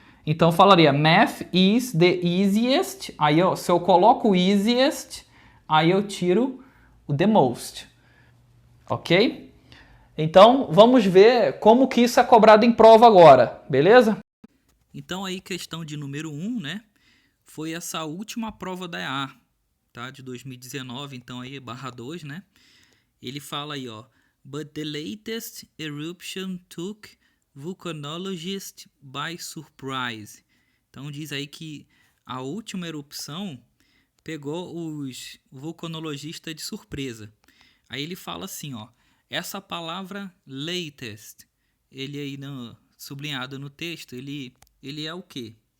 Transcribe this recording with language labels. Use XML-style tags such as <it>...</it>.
<pt>Então, eu falaria</pt> <en>math is the easiest.</en> <pt>Aí, se eu coloco o easiest, aí eu tiro o the most. Ok? Então, vamos ver como que isso é cobrado em prova agora, beleza? Então, aí, questão de número 1, né? Foi essa última prova da EA, tá? De 2019, então aí /2, né? Ele fala aí, ó.</pt> <en>But the latest eruption took volcanologists by surprise.</en> <pt>Então diz aí que a última erupção pegou os vulcanologistas de surpresa. Aí ele fala assim, ó. Essa palavra latest, ele aí sublinhado no texto, ele é o quê?</pt>